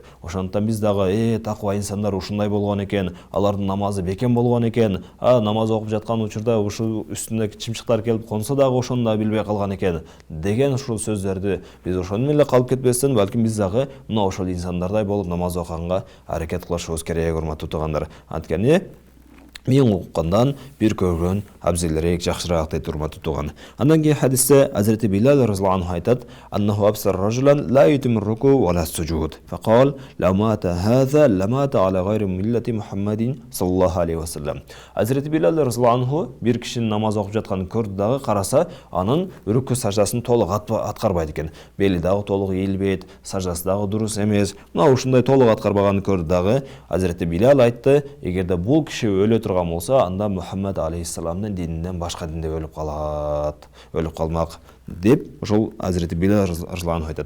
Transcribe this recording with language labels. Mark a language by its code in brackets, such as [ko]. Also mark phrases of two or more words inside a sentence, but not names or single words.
[ky] Ошондуктан биз дагы такыба инсандар ушундай болгон экен, алардын намазы бекем болгон экен, намаз окуп жаткан учурда ушул үстүнө чымчыктар келип консо дагы ошону да билбей калган экен деген ушул сөздөрдү биз ошону менен эле калып кетпестен, балким биз дагы мына ошол инсандардай болуп намаз окуганга аракет кылышыбыз керек, урматтуу туугандар. Анткени мен уккандан бир көргөн абзелерек жакшыраак дейт урматтуу тууган. Андан кийин хадисте Азирати Билал [ar] رضي الله عنه [ky] айтат: [ar] "أنه أبصر رجلا لا يتم ركوع ولا سجود. فقال لو مات هذا لمات على غير ملة محمد صلى الله عليه وسلم." [ky] Азирати Билал [ar] رضي الله عنه [ky] бир кишинин намаз окуп жатканын көрдү дагы, караса, анын рүкү саждасын толук аткарбайт экен. Бели дагы толук ийилбейт, саждасы дагы дурус эмес. Мына ушундай толук аткарбаганын көрдү дагы. Азирати Билал айтты: "Эгерде бул киши өлө турган болса, анда Мухаммад алейхиссаламдын дининен башка динде өлүп калат, өлүп калмак" деп ошол Азирати Билал [ar] رضي الله عنه [ky] айтат.